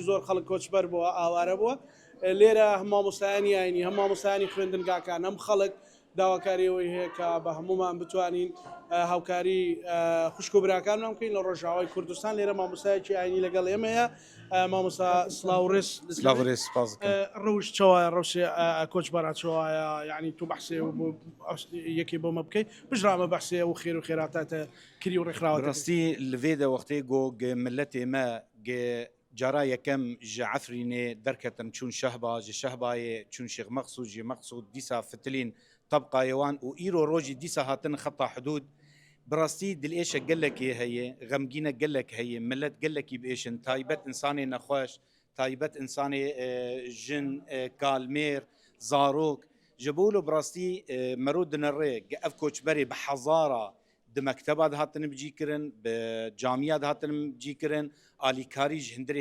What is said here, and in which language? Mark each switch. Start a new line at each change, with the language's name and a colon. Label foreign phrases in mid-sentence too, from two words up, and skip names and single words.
Central Kurdish: زۆر خەڵک کۆچبەر بووە ئاوارە بووە لێرە هەم مامۆستایانی ئاینی هەم مامۆستایانی خوێندنگاکان هەم خەڵک داواکاریەوەی هەیە کە بە هەمومان بتوانین هاوکاری خوشک و براکانمان بکەین لە ڕۆژاوای کوردستان لێرە مامۆستایەکی ئاینی لەگەڵ ئێمەیە مامۆستا سلااوڕێز
Kurdish: ڕەوش چاوایە ڕەوشێ کۆچبەرات چاوایە یعنی تو بەحسێ یەکێ بۆمە بکەیت بژرامە بەحسێ و خێر و خێراتاتە کری و ڕێکخراوە ڕاستی لەوێدا وەختەی گۆ ملەتێ مە جارا یەکەم ji عفرینê derketin çûn şehba ji şehbayê çûn Şêx Mexsûd jî Mexsûd dîsa fitilîn tebqayê wan û îro rojî dîsa hatin xeta hudûd bi rastî dilêşe gelekê heye xemgîne gelek heye millet gelekî biêşin taybet insanê nexweş taybet insanê jin kalmêr zarok ji bo bi rastî mero dinirê ev koçberê bi hezara di mekteba dihatin bicîkirin bi camiya dihatin bicîkirin alîkarî ji hindirê